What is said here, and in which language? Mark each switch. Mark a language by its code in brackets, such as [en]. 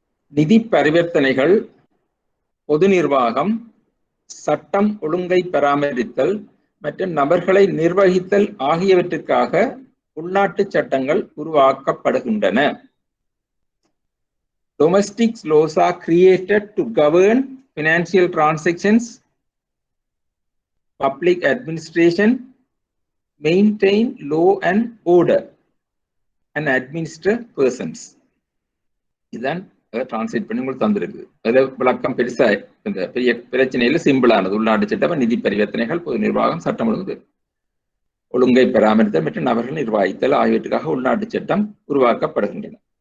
[ta] நிதி பரிவர்த்தனைகள், பொது நிர்வாகம், சட்டம் ஒழுங்கை பராமரித்தல் மற்றும் நபர்களை நிர்வகித்தல் ஆகியவற்றுக்காக உள்நாட்டு சட்டங்கள் உருவாக்கப்படுகின்றன. [en] Domestic laws are created to govern financial transactions, public administration, maintain law and order, and administer persons. [ta] இதுதான் டிரான்ஸ்லேட் பண்ணி உங்களுக்கு தந்திருக்கு. அதில் விளக்கம் பெருசா இந்த பெரிய பிரச்சனையில சிம்பிளானது. உள்நாட்டு சட்டம், நிதி பரிவர்த்தனைகள், பொது நிர்வாகம், சட்டம் ஒழுங்கை பராமரித்தல் மற்றும் நபர்கள் நிர்வகித்தல் ஆகியவற்றுக்காக உள்நாட்டு சட்டம் உருவாக்கப்படுகின்றன.